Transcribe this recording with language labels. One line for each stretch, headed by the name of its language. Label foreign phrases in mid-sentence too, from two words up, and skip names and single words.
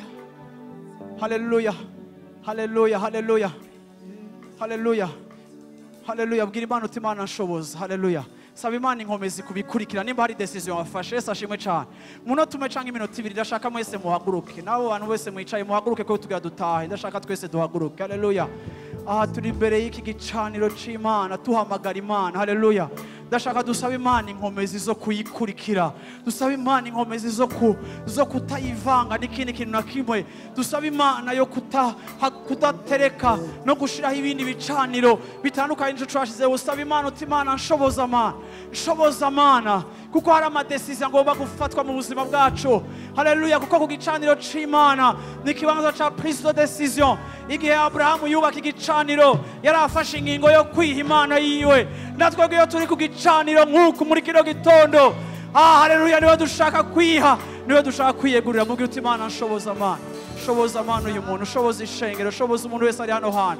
Rundi: Hallelujah. Hallelujah. Hallelujah. Hallelujah. Hallelujah. Bwira Imana uti Imana nshoboza. Hallelujah. Saba Imana inkomezi kubikurikira nimba hari decision wafashe. Yesu ashimwe cyane. Munota umwe cyangwa iminota ibiri ndashaka mwese muhaguruke. Nabo bantu bose mwicaye muhaguruke ko tugira dutahe. Ndashaka twese duhaguruke. Hallelujah. Aha turi imbere y'iki gicaniro c'Imana tuhamagara Imana. Hallelujah. Ndashaka dusaba Imana inkomezi zo kuyikurikira. Dusaba Imana inkomezi zo kutayivanga n'ikindi kintu na kimwe. Dusaba Imana yo kudatereka no gushiraho ibindi bicaniro bitandukanye n'icyo twashize. Usaba Imana uti Imana nshoboza Mana. Nshoboza Mana. Kuko hari amadecision agomba gufatwa mu buzima bwacu. Hallelujah. Kuko ku gicaniro c'Imana ni ikibanza ca
French: prise de décision.
Rundi: Igihe Abrahamu yubaka igicaniro yarafashe ingingo yo kwiha Imana yiwe. Natwe iyo turi ku gicaniro nk'uku muri kino gitondo, haleluya, niwe dushaka kwiha, niwe dushaka kwiyegurira. Mubwire uti Imana nshoboza Mana. Shoboza Mana uyu muntu, shoboza ishengero, shoboza umuntu wese ari hano hantu.